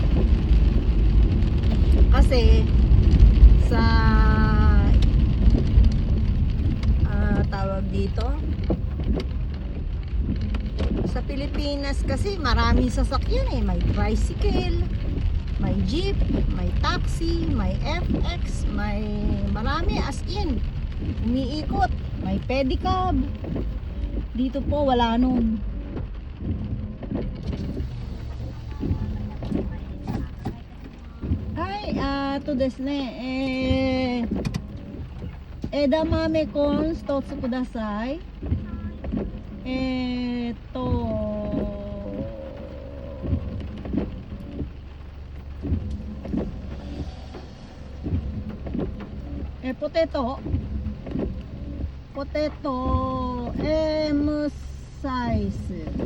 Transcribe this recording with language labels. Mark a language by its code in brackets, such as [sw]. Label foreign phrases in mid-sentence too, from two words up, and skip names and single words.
[tl] Kasi sa tawag dito, sa Pilipinas kasi maraming sasakyan eh. May tricycle, may jeep, may taxi, may FX, may marami, as in umiikot, may pedicab. Dito po wala nun. [ja] はい、とですね、枝豆とひとつください. [en] Potato M size.